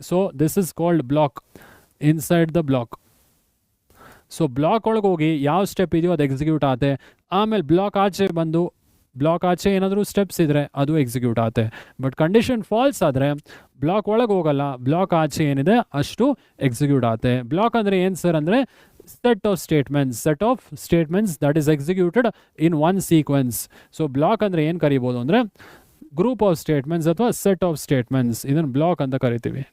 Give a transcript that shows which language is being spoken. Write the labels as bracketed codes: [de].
[kn] So [en] This is called block, inside the block. [kn] So block ಒಳಗೆ ಹೋಗಿ ಯಾವ step ಇದೆಯೋ ಅದು ಎಕ್ಸಿಕ್ಯೂಟ್ ಆಗುತ್ತೆ. ಆಮೇಲೆ ಬ್ಲಾಕ್ ಆಚೆ ಬಂದು ಬ್ಲಾಕ್ ಆಚೆ ಏನಾದರೂ ಸ್ಟೆಪ್ಸ್ ಇದ್ದರೆ ಅದು ಎಕ್ಸಿಕ್ಯೂಟ್ ಆಗುತ್ತೆ. ಬಟ್ ಕಂಡೀಷನ್ ಫಾಲ್ಸ್ ಆದರೆ ಬ್ಲಾಕ್ ಒಳಗೆ ಹೋಗಲ್ಲ, ಬ್ಲಾಕ್ ಆಚೆ ಏನಿದೆ ಅಷ್ಟು ಎಕ್ಸಿಕ್ಯೂಟ್ ಆಗುತ್ತೆ. ಬ್ಲಾಕ್ ಅಂದರೆ ಏನು ಸರ್ ಅಂದರೆ [en] set of statements that is executed in one sequence. [kn] So block ಅಂದರೆ ಏನು ಕರಿಬೋದು ಅಂದರೆ ಗ್ರೂಪ್ ಆಫ್ ಸ್ಟೇಟ್ಮೆಂಟ್ಸ್ ಅಥವಾ ಸೆಟ್ ಆಫ್ ಸ್ಟೇಟ್ಮೆಂಟ್ಸ್, ಇದನ್ನು ಬ್ಲಾಕ್ ಅಂತ ಕರಿತೀವಿ.